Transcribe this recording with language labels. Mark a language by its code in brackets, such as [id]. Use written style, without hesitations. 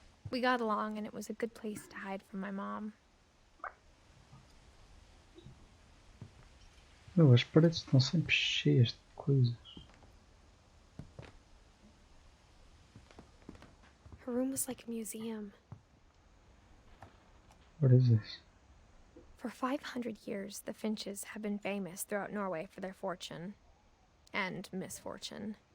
[en] We got along, and it was a good place to hide from my mom. [pt] Meu, as paredes estão sempre cheias de coisas. [en] Her room was like a museum. What is this? For 500 years, the Finches have been famous throughout Norway for their fortune and misfortune.